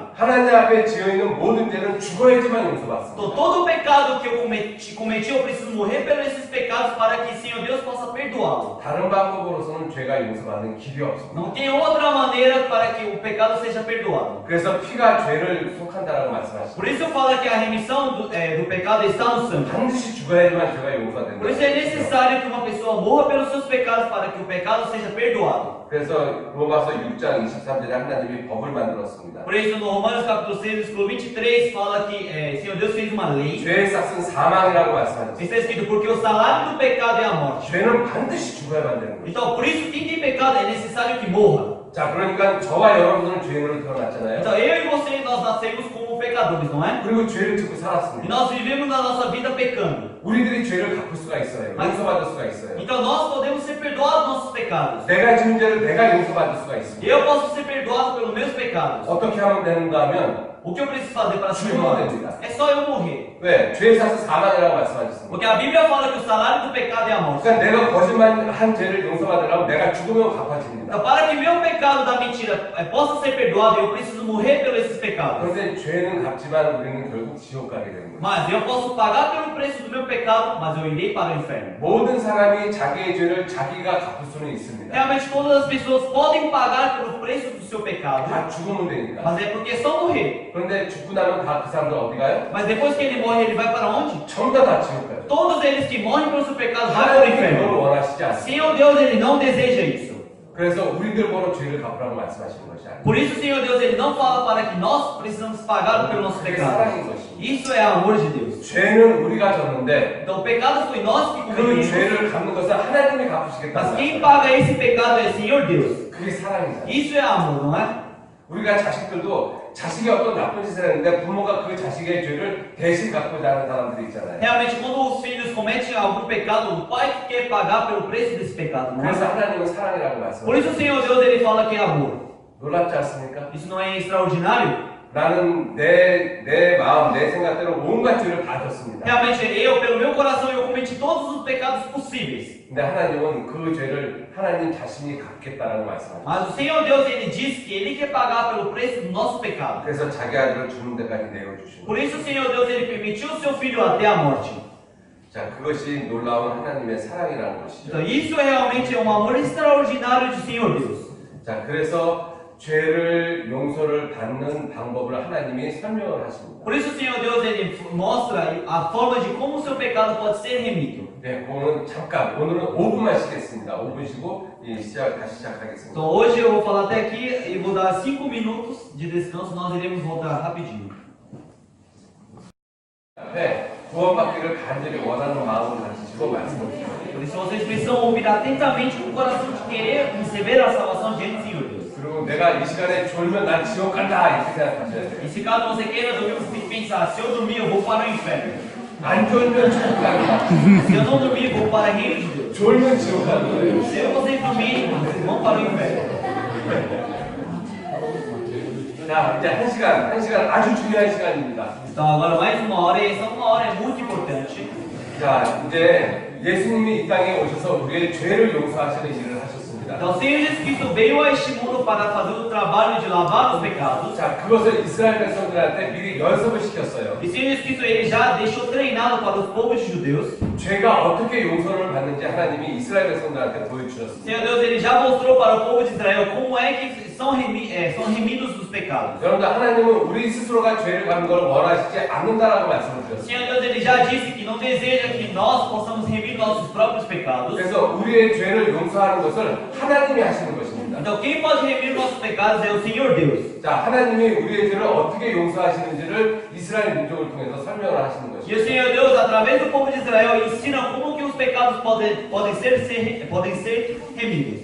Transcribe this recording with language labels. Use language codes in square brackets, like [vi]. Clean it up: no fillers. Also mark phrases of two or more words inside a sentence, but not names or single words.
[ko] 하나님 앞에 지어있는 모든 죄는 죽어야지만 [pt] Então, [ko] 용서받습니다. [pt] todo o pecado que eu cometi, eu preciso morrer pelos esses pecados para que Senhor Deus possa perdoá-lo. [ko] 다른 방법으로서는 죄가 용서받는 길이 없습니다. [pt] Não tem outra maneira para que o pecado seja perdoado. [ko] 그래서 피가 죄를 속한다라고 말씀하십니다. [pt] Por isso eu falo que a remissão do pecado está no sangue. [ko] 반드시 죽어야지만 죄가 용서가 [pt] Por isso [ko] 된다. [pt] é necessário que uma pessoa morra pelos seus pecados para que o pecado seja perdoado. [ko] 그래서 로마서 6장 23절에 하나님이 법을 만들었습니다. [pt] Por isso no Romanos capítulo 6, versículo 23 fala que Senhor Deus fez uma lei. [ko] 죄의 싹은 사망이라고 말씀하셨어요. [pt] Está escrito porque o salário do pecado é a morte. [ko] 죄는 반드시 죽어야만 되는 거예요. [pt] Então por isso quem tem pecado é necessário que morra. [ko] 자, 그러니까 저와 여러분들은 죄인으로 태어났잖아요. [pt] Então eu e você nós nascemos como pecadores, não é? [ko] 그리고 죄를 짓고 [pt] E [ko] 살았습니다. [pt] nós vivemos a nossa vida pecando. [ko] 우리들이 죄를 갚을 수가 있어요. 용서받을 수가 있어요. [pt] Então nós podemos ser perdoados dos nossos pecados. [ko] 내가 지은 죄를 내가 용서받을 수가 있습니다. [pt] Eu posso ser perdoado pelos meus pecados. [ko] 어떻게 하면 되는가 하면 [pt] O que eu preciso fazer para ser [ko] 죽으면 [pt] perdoado? [ko] 됩니다. [pt] É só eu morrer. [ko] 왜? 죄의 싹은 사망이라고 말씀하셨습니다. [pt] Porque a Bíblia fala que o salário do pecado é a morte. [ko] 그러니까 내가 거짓말한 죄를 용서받으려면 내가 죽으면 갚아집니다. [pt] Então, para que meu pecado da mentira possa ser perdoado, eu preciso morrer pelos esses pecados. [ko] 그런데 죄는 갚지만 우리는 결국 지옥 가게 되는 거예요. [pt] Mas eu posso pagar pelo preço do meu pecado, mas eu irei para o inferno. [ko] 모든 사람이 자기의 죄를 자기가 갚을 수는 있습니다. [pt] Realmente todas as pessoas podem pagar pelo preço do seu pecado, [ko] 다 죽으면 되니까. [pt] mas é porque é só morrer. [ko] 그런데 죽고 나면 다 그 사람들 어디 가요? [pt] Mas depois que ele morre, ele vai para onde? [ko] 전부 다 지옥 가요. [pt] Todos eles que morrem pelo seu pecado vão para o [ko] 하나님이 그걸 [pt] inferno. [ko] 원하시지 않습니다. [pt] Senhor Deus, ele não deseja isso. [ko] 그래서 우리들 보러 죄를 갚으라고 말씀하시는 것이 아니에요. [pt] Por isso, Senhor Deus, ele não fala para que nós precisamos pagar pelo nosso [ko] 그게 [pt] pecado. [ko] 사랑인 것입니다. [pt] Isso é amor de Deus. [ko] 죄는 우리가 졌는데 [pt] Então o pecado foi nós que [ko] 그 [pt] cometemos. [ko] 죄를 갚는 것은 하나님이 [pt] Mas [ko] 갚으시겠다는 [pt] quem [ko] 거예요. [pt] paga esse pecado é Senhor Deus. [ko] 그게 사랑이잖아요. [pt] Isso é amor, não é? [ko] 우리가 자식들도 자식이 어떤 나쁜 짓을 했는데 부모가 그 자식의 죄를 대신 갚고자 하는 사람들이 있잖아요. [pt] Realmente, quando os filhos cometem algum pecado, o pai que quer pagar pelo preço desse pecado, não [ko] 그래서 [pt] é? [ko] 하나님은 사랑이라고 [pt] Por [ko] 말씀하세요. [pt] isso o Senhor Deus ele fala que é amor. [ko] 놀랍지 않습니까? [pt] Isso não é extraordinário? [ko] 나는 내 마음, 내 생각대로 온갖 죄를 다 졌습니다. [pt] Realmente, eu, pelo meu coração, eu cometi todos os pecados possíveis. [ko] 근데 하나님은 그 죄를 하나님 자신이 갚겠다라고 말씀합니다. [pt] Mas o Senhor Deus, Ele diz que Ele quer pagar pelo preço do nosso pecado. [ko] 그래서 자기 아들을 죽는 데까지 내어주신 [pt] Por [ko] 거예요. [pt] isso o Senhor Deus, Ele permitiu o seu filho até a morte. [ko] 자, 그것이 놀라운 하나님의 사랑이라는 것이죠. [pt] Então isso realmente é um amor extraordinário do Senhor Deus. [ko] 자, 그래서 죄를 용서를 받는 방법을 하나님이 설명을 하십니다. [pt] Por isso o Senhor Deus, Ele mostra a forma de como o seu pecado pode ser remido. [ko] 네, 그거는 잠깐, 오늘은 5분만 쉬겠습니다. 5분 쉬고 다시 시작하겠습니다. [pt] Então hoje eu vou falar até aqui e vou dar 5 minutos de descanso, nós iremos voltar rapidinho. [ko] 앞에 구원받기를 간절히 원하는 마음을 가지시고 말씀을 주세요. [pt] Por isso vocês precisam ouvir atentamente com o coração de querer receber a salvação diante do Senhor Deus. [ko] 그리고 내가 이 시간에 졸면 난 지옥 간다 이렇게 생각하셔야 돼요. [pt] E se caso você queira dormir, você tem que pensar, se eu dormir eu vou para o inferno. [ko] 안 졸면 지옥 간다. [pt] Se eu não dormir, eu vou para o reino de Deus. [ko] 졸면 지옥 간다. [pt] Se vocês dormirem, vocês vão para o inferno. [ko] 자, 이제 한 시간 아주 중요한 시간입니다. [pt] Então agora mais uma hora, e essa uma hora é muito importante. [ko] 자, 이제 예수님이 이 땅에 오셔서 우리의 죄를 용서하시는 일을 하셨습니다. [pt] Então o Senhor Jesus Cristo veio a este mundo para fazer o trabalho de lavar os pecados. [ko] 자, 그것을 이스라엘 백성들한테 미리 연습을 시켰어요. [pt] E o Senhor Jesus Cristo ele já deixou treinado para os povos judeus. [ko] 죄가 어떻게 용서를 받는지 하나님이 이스라엘 백성들한테 [pt] O [ko] 보여주셨습니다. [pt] Senhor Deus ele já mostrou para o povo de Israel como é que são remidos os pecados. [ko] 여러분들 하나님은 우리 스스로가 죄를 받는 걸 원하시지 않는다라고 말씀을 [pt] O [ko] 드렸습니다. [pt] Senhor Deus ele já disse que não deseja que nós possamos remir nossos próprios pecados. [ko] 그래서 우리의 죄를 용서하는 것을 하나님이 하시는 것입니다. [pt] Então quem pode remir nossos pecados é o Senhor Deus. [ko] 자, 하나님이 우리의 죄를 어떻게 용서하시는지를 이스라엘 민족을 통해서 설명을 하시는 [pt] E o [ko] 것입니다. [pt] Senhor Deus, através do povo de Israel, ensina como que os pecados podem ser remidos.